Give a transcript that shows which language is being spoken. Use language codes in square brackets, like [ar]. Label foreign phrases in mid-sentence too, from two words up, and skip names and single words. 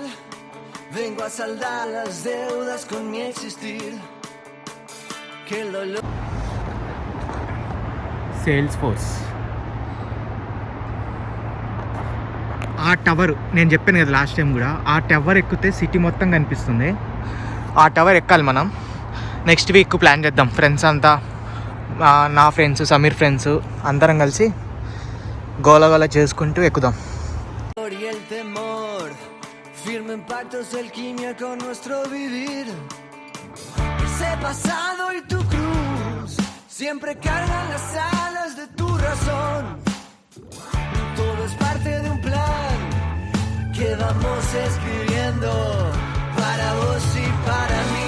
[es] Vengo a saldar las deudas con mi existir. Que el dolor. [te] సేల్స్ ఫోర్స్ ఆ టవర్ నేను చెప్పాను కదా [en] last time [te] కూడా, ఆ టవర్ ఎక్కితే సిటీ మొత్తం కనిపిస్తుంది. ఆ టవర్ ఎక్కాలి మనం. [en] next week plan [te] చేద్దాం ఫ్రెండ్స్ అంతా, నా ఫ్రెండ్స్, సమీర్ ఫ్రెండ్స్ అందరం కలిసి గోల చేసుకుంటూ ఎక్కుదాం. [es] Y el temor firmen pactos de alquimia con nuestro vivir. Ese pasado y tu cruz siempre cargan las alas de tu razón. Todo es parte de un plan que vamos escribiendo para vos y para mí.